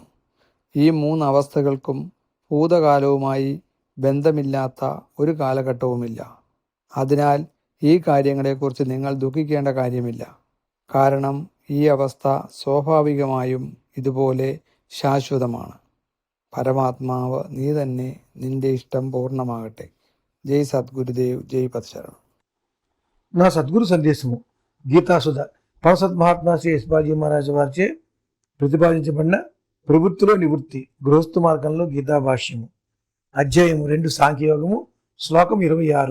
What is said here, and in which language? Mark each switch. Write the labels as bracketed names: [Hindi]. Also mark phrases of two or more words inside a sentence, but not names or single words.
[Malayalam] ഈ മൂന്ന് അവസ്ഥകൾക്കും ഭൂതകാലവുമായി ബന്ധമില്ലാത്ത ഒരു കാലഘട്ടവുമില്ല. അതിനാൽ ഈ കാര്യങ്ങളെക്കുറിച്ച് നിങ്ങൾ ദുഃഖിക്കേണ്ട കാര്യമില്ല. കാരണം ഈ അവസ്ഥ സ്വാഭാവികമായും ഇതുപോലെ ശാശ്വതമാണ്. പരമാത്മാവ് നീ തന്നെ, നിന്റെ [Telugu] ఇష్టం పూర్ణమాగట్టే. జై సద్గురుదేవ్, జై పదశరణం. నా సద్గురు సందేశము గీతాసుధ పరసత్ మహాత్మా శ్రీ యశ్పాల్జీ మహారాజు వారిచే ప్రతిపాదించబడిన ప్రవృత్తిలో నివృత్తి గృహస్థు మార్గంలో గీతా భాష్యము అధ్యాయము 2 సాంఖ్యయోగము శ్లోకం 26.